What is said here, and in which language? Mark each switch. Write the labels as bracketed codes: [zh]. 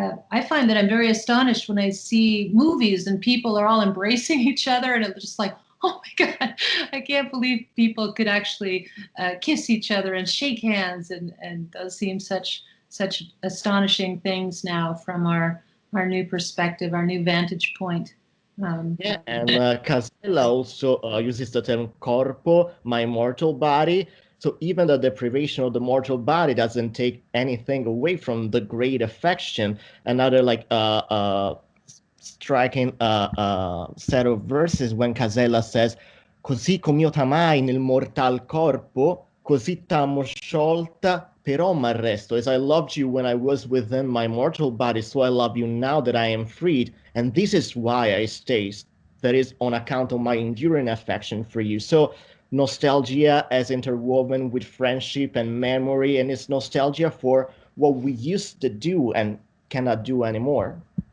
[en] I find that I'm very astonished when I see movies and people are all embracing each other, and it's just like, oh my God, I can't believe people could actually kiss each other and shake hands, and those seem such astonishing things now from our new perspective, our new vantage point. Yeah, and Casella also uses the term corpo, my mortal body. So even the deprivation of the mortal body doesn't take anything away from the great affection. Another like striking set of verses when Casella says, [it] "Così come io t'amai nel mortal corpo, così t'amo sciolta, però m'arresto." [en] As I loved you when I was within my mortal body, so I love you now that I am freed, and this is why I stay. That is on account of my enduring affection for you. So nostalgia as interwoven with friendship and memory, and it's nostalgia for what we used to do and cannot do anymore.